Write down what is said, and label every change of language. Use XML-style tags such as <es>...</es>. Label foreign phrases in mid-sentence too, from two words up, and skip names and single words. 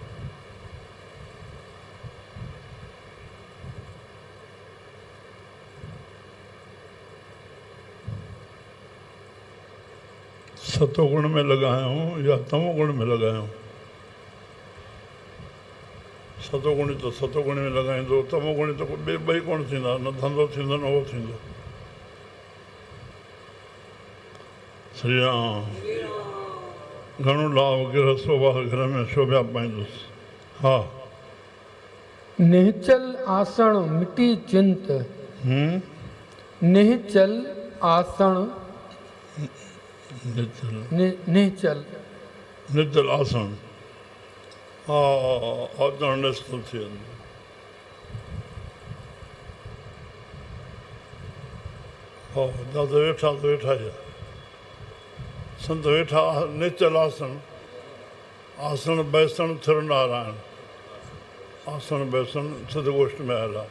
<sd>सतो गुण में लॻा आहियूं या तमो गुण में लॻा आहियूं? सतो गुणी त सतो गुणी में लॻाईंदो, तमो गुणी त ॿई कोन थींदा, न धंधो थींदो न उहो थींदो। श्री राम। घणो लाभ गिरह शोभा घर में शोभा पाईंदुसि। हा।</sd> <pa>ਨਿਹਚਲ ਆਸਣ ਮਿਟੀ ਚਿੰਤ, ਨਿਹਚਲ ਆਸਣ ਨਿਹਚਲ ਨਿਚਲ ਆਸਣ,</pa> <sd>हा आसण निश्चल थी वेंदो। हा दादा वेठा त वेठा ई संत वेठा,</sd> <pa>ਨਿਚਲ ਆਸਣ, ਆਸਣ ਬੈਸਣ ਥਿਰ ਨਾਰਾਇਣ,</pa> <sd>आसण बैसण सिद्धगोष्ठ में आयल आहे।</sd>